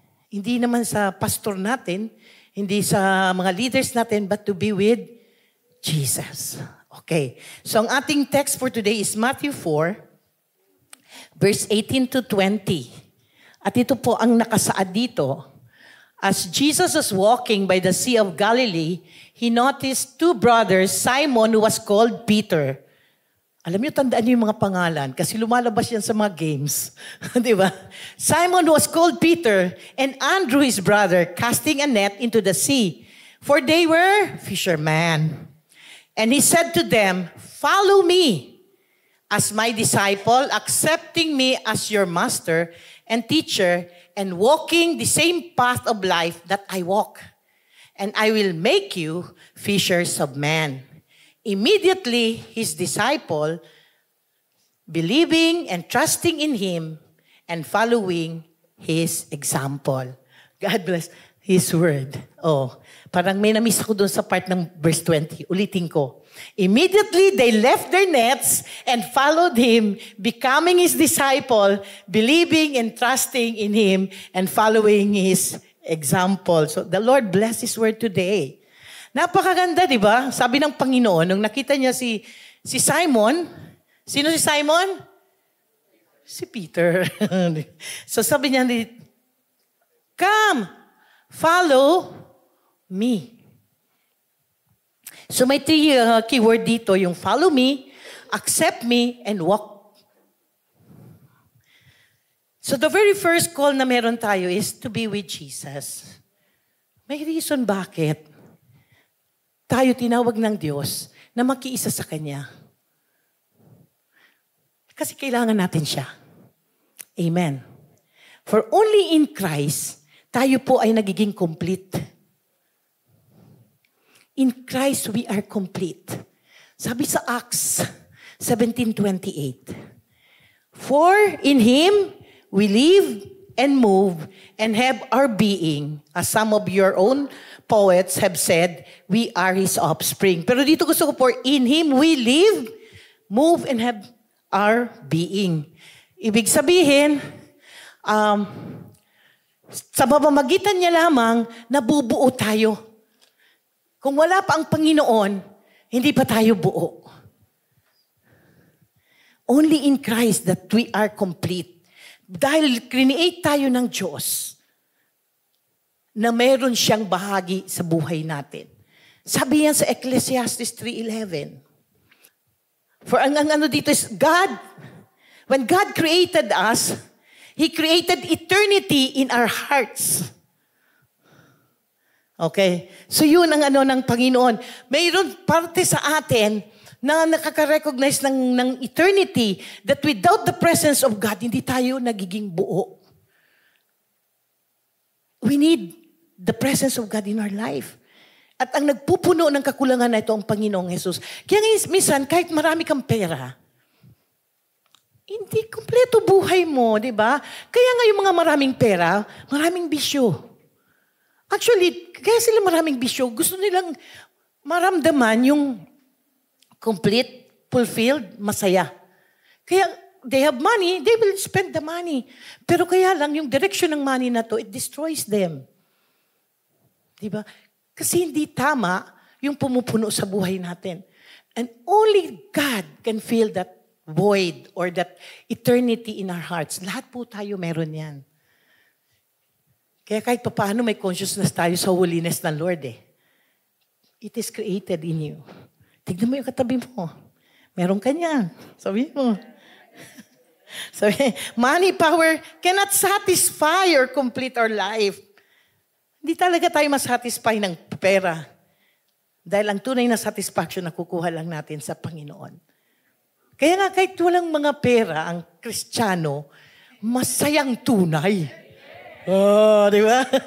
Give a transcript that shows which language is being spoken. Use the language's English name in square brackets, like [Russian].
[Filipino] Hindi naman sa pastor natin, hindi sa mga leaders natin, [English] but to be with Jesus. Okay. So [Filipino] ang ating [English] text for today is Matthew 4, verse 18 to 20. [Filipino] At ito po ang nakasaad dito. [English] As Jesus was walking by the Sea of Galilee, he noticed two brothers, Simon, who was called Peter. [Filipino] Alam niyo, tandaan niyo yung mga pangalan kasi lumalabas yan sa mga games. Di ba? [English] Simon was called Peter and Andrew his brother casting a net into the sea, for they were fishermen. And he said to them, "Follow me as my disciple, accepting me as your master and teacher, and walking the same path of life that I walk. And I will make you fishers of men." Immediately, his disciple, believing and trusting in him and following his example. God bless his word. [Filipino] Oh, parang may na-miss ako doon sa part ng verse 20. Ulitin ko. [English] Immediately, they left their nets and followed him, becoming his disciple, believing and trusting in him and following his example. So the Lord bless his word today. [Filipino] Napakaganda, di ba? Sabi ng Panginoon, nung nakita niya si Simon, sino si Simon? Si Peter. [English] So [Filipino] sabi niya, [English] "Come, follow me." So may three keyword dito, yung follow me, accept me, and walk. So the very first call [Filipino] na meron tayo [English] is to be with Jesus. [Filipino] May reason bakit tayo tinawag ng Diyos na makiisa sa Kanya. Kasi kailangan natin siya. [English] Amen. For only in Christ, [Filipino] tayo po ay nagiging [English] complete. In Christ, we are complete. Sabi sa Acts 17:28, "For in Him we live and move and have our being, as some of your own poets have said, we are His offspring." [Filipino] Pero dito gusto ko, [English] for in Him we live, move, and have our being. [Filipino] Ibig sabihin, sa pamamagitan niya lamang, nabubuo tayo. Kung wala pa ang Panginoon, hindi pa tayo buo. [English] Only in Christ that we are complete. [Filipino] Dahil create tayo ng Diyos na meron siyang bahagi sa buhay natin. Sabi yan sa [English] Ecclesiastes 3:11. For [Filipino] ang ano dito [English] is God, when God created us, He created eternity in our hearts. Okay? [Filipino] So yun ang ano ng Panginoon. Mayroon parte sa atin na nakaka-recognize ng eternity [English] that without the presence of God, [Filipino] hindi tayo nagiging buo. [English] We need the presence of God in our life. [Filipino] At ang nagpupuno ng kakulangan na ito ang Panginoong Jesus. Kaya ngayon, minsan, kahit marami kang pera, hindi kompleto buhay mo, di ba? Kaya nga yung mga maraming pera, maraming bisyo. Actually, kaya sila maraming bisyo, gusto nilang maramdaman yung complete, fulfilled, masaya. [English] Kaya they have money, they will spend the money. [Filipino] Pero kaya lang, [English] yung direction ng money na to, it destroys them. Diba? [Filipino] Kasi hindi tama yung pumupuno sa buhay natin. [English] And only God can fill that void or that eternity in our hearts. [Filipino] Lahat po tayo meron yan. Kaya kahit paano may consciousness tayo sa holiness ng Lord eh. [English] It is created in you. [Filipino] Tignan mo yung katabi mo. Meron ka niyan. Sabi mo. [English] Sabi, money, power cannot satisfy or complete our life. [Filipino] Hindi talaga tayo masatisfy ng pera. Dahil ang tunay na satisfaction na kukuha lang natin sa Panginoon. Kaya nga kahit walang mga pera, ang Kristiyano, masayang tunay. Oh, di ba?